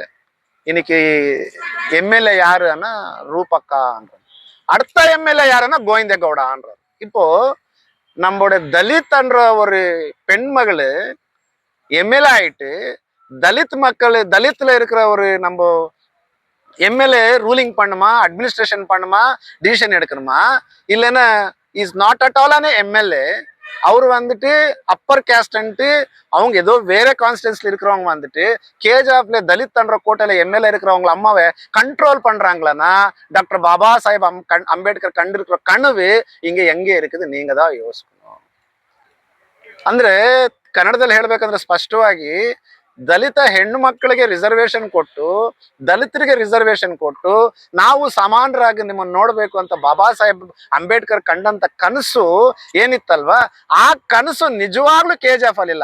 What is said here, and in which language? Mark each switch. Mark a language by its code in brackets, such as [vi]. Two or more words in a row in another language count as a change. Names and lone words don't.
[ta] இன்னைக்கு எம்எல்ஏ யாருன்னா ரூபக்கான்ற, அடுத்த எம்எல்ஏ யாருன்னா கோவிந்தகவுடான்றார். இப்போ நம்மளோட தலித்ன்ற ஒரு பெண்மகளு எம்எல்ஏ ஆயிட்டு, தலித் மக்கள், தலித்ல இருக்கிற ஒரு நம்ம எம்எல்ஏ ரூலிங் பண்ணுமா, அட்மினிஸ்ட்ரேஷன் பண்ணுமா, டிசிஷன் எடுக்கணுமா? இல்லைன்னா [en] is not at all [ta] ஆன எம்எல்ஏ. அவர் வந்துட்டு [en] upper caste, [ta] அவங்க ஏதோ வேற கான்ஸ்டிடன்ஸ்ல இருக்கிறவங்க வந்துட்டு கேஜிஎஃப்ல தலித்ன்ற கோட்டையில எம்எல்ஏ இருக்கிறவங்க அம்மாவை கண்ட்ரோல் பண்றாங்களன்னா, டாக்டர் பாபா சாஹேப் அம்பேத்கர் கண்டு இருக்கிற கனவு இங்க எங்கே இருக்குது? நீங்க தான் ಯೋಚಿಸணும். [kn] ಅಂದ್ರೆ ಕನ್ನಡದಲ್ಲಿ ಹೇಳ್ಬೇಕಂದ್ರೆ ಸ್ಪಷ್ಟವಾಗಿ, ದಲಿತ ಹೆಣ್ಣು ಮಕ್ಕಳಿಗೆ ರಿಸರ್ವೇಶನ್ ಕೊಟ್ಟು, ದಲಿತರಿಗೆ ರಿಸರ್ವೇಶನ್ ಕೊಟ್ಟು, ನಾವು ಸಮಾನರಾಗಿ ನಿಮ್ಮನ್ನು ನೋಡ್ಬೇಕು ಅಂತ ಬಾಬಾ ಸಾಹೇಬ್ ಅಂಬೇಡ್ಕರ್ ಕಂಡಂತ ಕನಸು ಏನಿತ್ತಲ್ವಾ, ಆ ಕನಸು ನಿಜವಾಗ್ಲೂ ಕೆಜಿಎಫ್ ಅಲ್ಲಿಲ್ಲ.